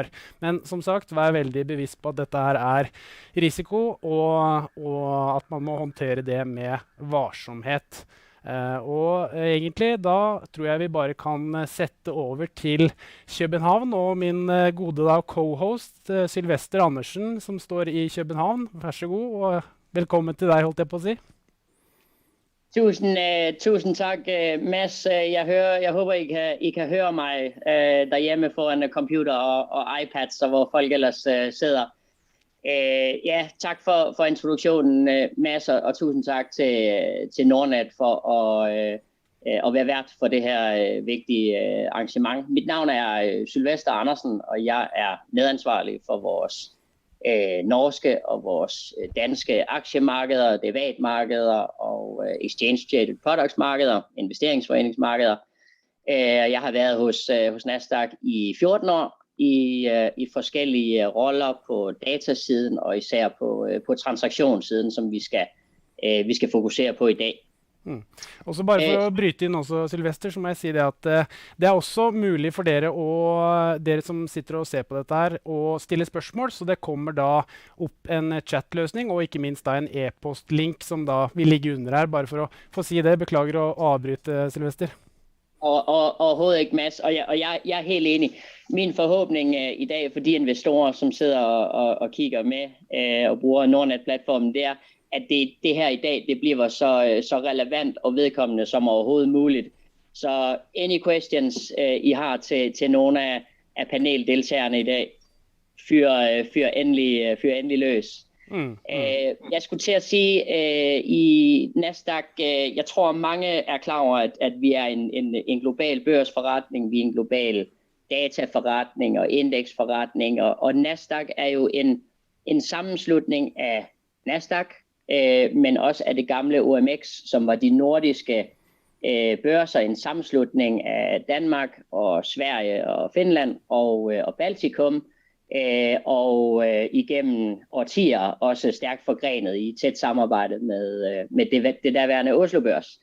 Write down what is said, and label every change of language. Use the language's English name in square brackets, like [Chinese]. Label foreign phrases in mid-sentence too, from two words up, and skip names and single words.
[Norwegian] Men som sagt, vær veldig bevisst på at dette her er risiko, og at man må håndtere det med varsomhet. Og egentlig da tror jeg vi bare kan sette over til København og min gode co-host Sylvester Andersen som står i København. Vær så god, og velkommen til deg, holdt jeg på å si. [Danish] Tusind tak, Mads. Jeg håber, I kan høre mig derhjemme foran computer og iPads, og hvor folk ellers sidder. Ja, tak for introduktionen, Mads, og tusind tak til Nordnet for at være vært for det her vigtige arrangement. Mit navn er Sylvester Andersen, og jeg er medansvarlig for vores norske og vores danske aktiemarkeder, derivatmarkeder og [English] exchange-traded products- [Danish] markeder, investeringsforeningsmarkeder. Jeg har været hos Nasdaq i 14 år i forskellige roller på datasiden og især på transaktionssiden, som vi skal fokusere på i dag. [Norwegian] Og så bare for å bryte inn også, Sylvester, så må jeg si det at det er også mulig for dere og dere som sitter og ser på dette her å stille spørsmål, så det kommer da opp en chatløsning og ikke minst da en e-post-link som da vil ligge under her, bare for å få si det. Beklager å avbryte, Sylvester. [Danish] Overhovedet ikke, Mads, og jeg er helt enig. Min forhåbning i dag for de investorer, som sidder og kigger med og bruger Nordnet-platformen, det er, at det her i dag, det bliver så relevant og vedkommende som overhovedet muligt. Så [English] any questions [Danish] I har til nogle af paneldeltagerne i dag, fyr endelig løs. Jeg skulle til at sige, i Nasdaq, jeg tror mange er klar over, at vi er en global børsforretning, vi er en global dataforretning og indeksforretning, og Nasdaq er jo en sammenslutning af Nasdaq, men også af det gamle OMX, som var de nordiske børser, en sammenslutning af Danmark og Sverige og Finland og Baltikum, og igennem årtier også stærkt forgrenet i tæt samarbejde med det derværende Oslo-børs.